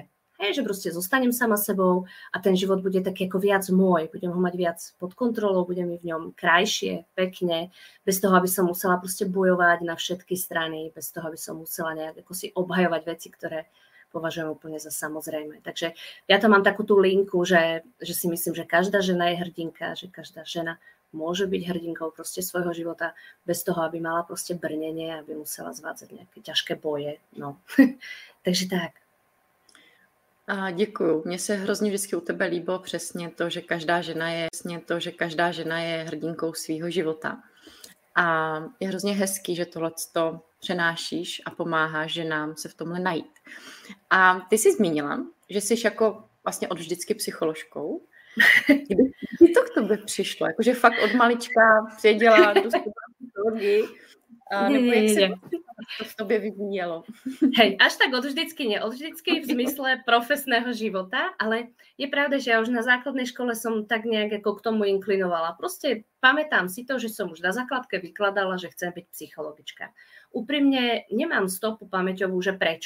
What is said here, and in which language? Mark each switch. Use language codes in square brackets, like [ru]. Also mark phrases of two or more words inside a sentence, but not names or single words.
[sk] Hej, že proste zostanem sama sebou a ten život bude taký ako viac môj, budem ho mať viac pod kontrolou, bude mi v ňom krajšie, pekne, bez toho, aby som musela proste bojovať na všetky strany, bez toho, aby som musela nejak ako si obhajovať veci, ktoré považujem úplne za samozrejme. Takže ja tam mám takú tú linku, že si myslím, že každá žena je hrdinka, že každá žena môže byť hrdinkou proste svojho života bez toho, aby mala proste brnenie, aby musela zvádzať nejaké ťažké boje. No. Takže tak. [cs] Děkuju. Mně se hrozně vždycky u tebe líbilo přesně to, že každá žena je hrdinkou svýho života. A je hrozně hezký, že tohleto přenášíš a pomáháš ženám se v tomhle najít. A ty jsi zmínila, že jsi jako vlastně od vždycky psycholožkou. Kdy to k tobě přišlo? Jakože fakt od malička věděla do psychologii? Nebo jak se to v tobě vyvíjelo? [sk] Hej, až tak od vždycky v zmysle profesného života, ale je pravda, že ja už na základnej škole som tak nejak ako k tomu inklinovala. Proste pamätám si to, že som už na základke vykladala, že chcem byť psychologička. Úprimne nemám stopu pamäťovú, že prečo.